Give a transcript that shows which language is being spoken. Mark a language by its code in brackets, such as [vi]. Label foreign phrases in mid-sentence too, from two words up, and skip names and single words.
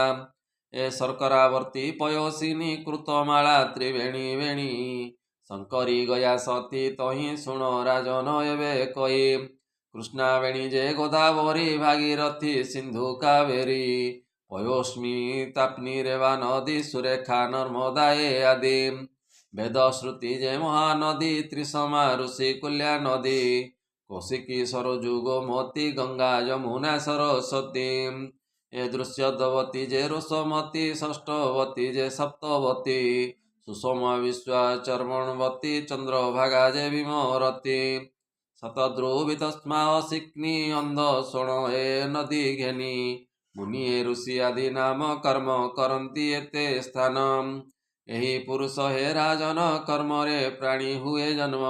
[or] ଏ ଶର୍କରାବର୍ତ୍ତୀ ପୟୋସିନୀ କୃତମାଳା ତ୍ରିବେଣୀ ବେଣୀ ଶଙ୍କରୀ ଗୟା ସତୀ ତହି ଶୁଣ ରାଜନ ଏବେ କଇ କୃଷ୍ଣାବେଣୀ ଯେ ଗୋଦାବରୀ ଭାଗୀରଥୀ ସିନ୍ଧୁ କାବେରୀ ପୟୋସ୍ମୀ ତାପ୍ନୀ ରେବା ନଦୀ ସୁରେଖା ନର୍ମଦା ଏ ଆଦି ବେଦ ଶ୍ରୁତି ଯେ ମହାନଦୀ ତ୍ରିସମା ଋଷି କୁଲ୍ୟା ନଦୀ କୌଶିକୀ ସରଜୁ ଗୋମତୀ ଗଙ୍ଗା ଯମୁନା ସରସ୍ୱତୀ ଏ ଦୃଶ୍ୟଦବତୀ ଯେ ରୋଷମତୀ ଷଷ୍ଠବତୀ ଯେ ସପ୍ତବତୀ ସୁଷମ ବିଶ୍ୱାଚର୍ମଣବତୀ ଚନ୍ଦ୍ରଭାଗା ଯେ ବିମରତୀ ଶତଦ୍ରୁବିତ ସ୍ମାଅ ଶିକ୍ନି ଅନ୍ଧ ଶୁଣ ଏ ନଦୀ ଘେନି ମୁନି ଏ ଋଷି ଆଦି ନାମ କର୍ମ କରନ୍ତି ଏତେ ସ୍ଥାନ ଏହି ପୁରୁଷ ହେ ରାଜନ କର୍ମରେ ପ୍ରାଣୀ ହୁଏ ଜନ୍ମ